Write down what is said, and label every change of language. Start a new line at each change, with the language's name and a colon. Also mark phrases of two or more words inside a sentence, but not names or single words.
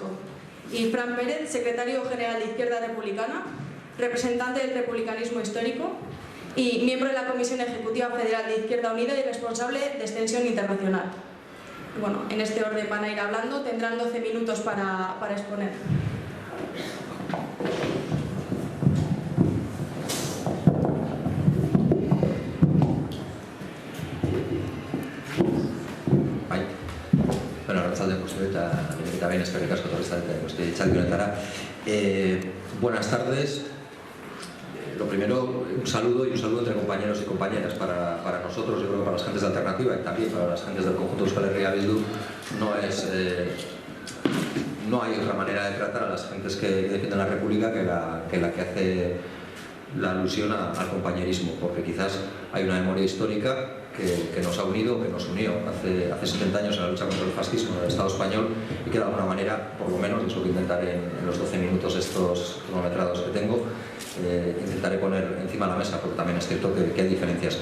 Spanish: Y Fran Pérez, secretario general de Izquierda Republicana, representante del republicanismo histórico y miembro de la Comisión Ejecutiva Federal de Izquierda Unida y responsable de Extensión Internacional. Bueno, en este orden van a ir hablando, tendrán 12 minutos para exponer.
Basque: Bueno, arratzalde eta behin eskerrik asko
Spanish: buenas tardes. Lo primero, un saludo entre compañeros y compañeras para nosotros, yo creo que para las gentes de Alternativa y también para las gentes del conjunto de Euskal Herria Bildu. No hay otra manera de tratar a las gentes que defienden la República que la que hace la alusión al compañerismo, porque quizás hay una memoria histórica que nos ha unido, que nos unió hace 70 años en la lucha contra el fascismo en el Estado español y que de alguna manera, por lo menos, es lo que intentaré en los 12 minutos estos cronometrados que tengo, intentaré poner encima de la mesa, porque también es cierto que hay diferencias.